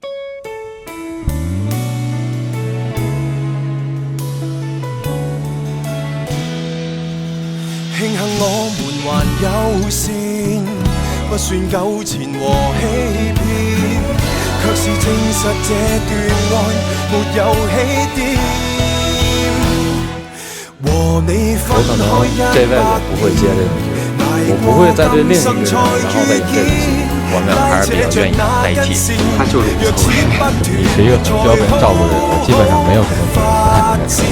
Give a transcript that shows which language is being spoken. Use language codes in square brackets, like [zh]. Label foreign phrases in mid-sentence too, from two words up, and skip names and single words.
[zh] 慶幸我們還有線，不算糾纏和欺騙，卻是證實這段愛沒有起點。我可能这辈子不会接这个剧，我不会再对另一个人然后再以这种心，我们俩还是比较愿意在一起。他就是不错。你是一个很需要别人照顾的人，我基本上没有什么不太能忍。